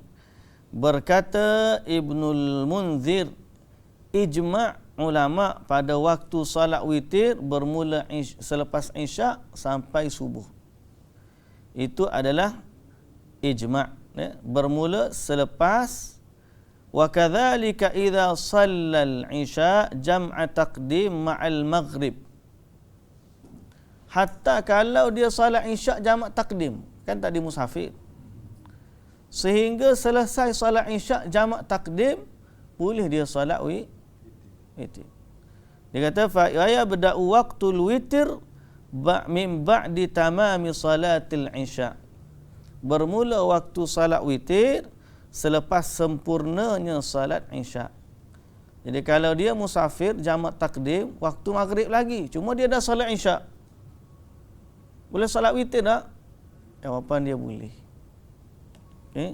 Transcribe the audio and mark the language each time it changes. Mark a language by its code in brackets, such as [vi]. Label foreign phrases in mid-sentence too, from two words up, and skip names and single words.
[ms] Berkata Ibnul Munzir, ijma' ulama pada waktu salat witir bermula selepas Isyak sampai subuh. Itu adalah ijma', ya, bermula selepas. [ar] Wa kadzalika idza shallal isya jam'a taqdim ma'al maghrib. [ms] Hatta kalau dia salat Isyak jamak takdim, kan tadi musafir, sehingga selesai salat Isyak jamak takdim, boleh dia salat witir. Dia kata [ar] fa ya bada'u waqtul witir min ba'di tamami salatil Isyak. [ms] Bermula waktu salat witir selepas sempurnanya salat Isyak. Jadi kalau dia musafir jamak takdim, waktu maghrib lagi, cuma dia dah salat Isyak, boleh salat witir tak? Jawapan dia boleh. Okay?